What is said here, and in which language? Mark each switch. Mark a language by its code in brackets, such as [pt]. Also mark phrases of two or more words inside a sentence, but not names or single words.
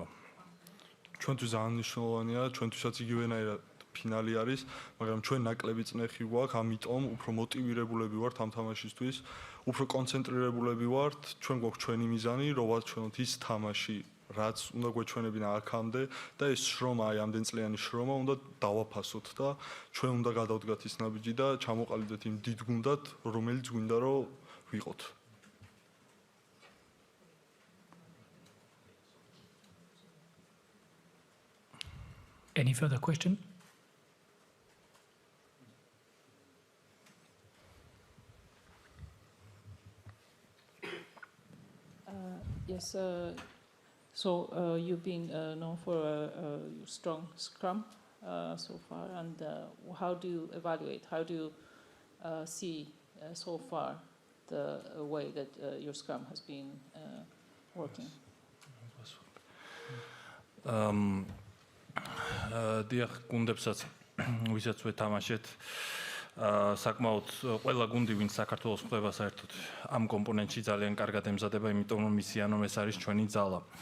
[ka] ჩვენთვის ძალიან მნიშვნელოვანია, ჩვენთვისაც იგივენაირად ფინალი არის, მაგრამ ჩვენ ნაკლები წნეხი გვაქვს, ამიტომ უფრო მოტივირებულები ვართ ამ თამაშისთვის, უფრო კონცენტრირებულები ვართ, ჩვენ გვაქვს ჩვენი მიზანი, რომ ვაჩვენოთ ის თამაში, რაც უნდა გვეჩვენებინა აქამდე და ეს შრომა, აი ამდენ წლიანი შრომა უნდა დავაფასოთ და ჩვენ უნდა გადავდგათ ის ნაბიჯი და ჩამოყალიბდეთ იმ დიდ გუნდად, რომელიც გვინდა რომ ვიყოთ. [en] Any further question? Yes, so you've been known for a strong scrum so far, and how do you evaluate, how do you see so far the way that your scrum has been working? [ka] დიახ, გუნდებსაც ვისაც ვეთამაშეთ, საკმაოდ ყველა გუნდი ვინც საქართველოს ხდება საერთოდ ამ კომპონენტში ძალიან კარგად ემზადება, იმიტომ რომ ისიან რომ ეს არის ჩვენი ძალა.